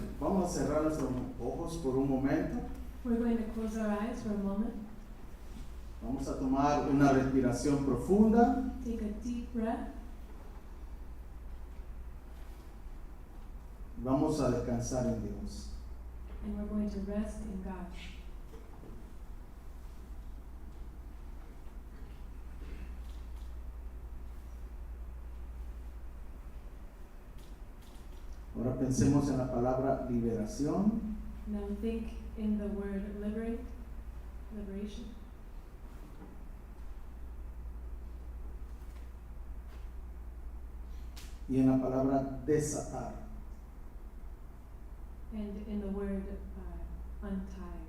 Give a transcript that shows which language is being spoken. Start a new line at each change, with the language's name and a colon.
Spanish: Vamos a cerrar nuestros ojos por un momento.
English: We're going to close our eyes for a moment.
Spanish: Vamos a tomar una respiración profunda.
English: Take a deep breath.
Spanish: Vamos a descansar en Dios.
English: And we're going to rest in God.
Spanish: Ahora pensemos en la palabra liberación.
English: Now think in the word liberation,
Spanish: Y en la palabra desatar.
English: and in the word untie.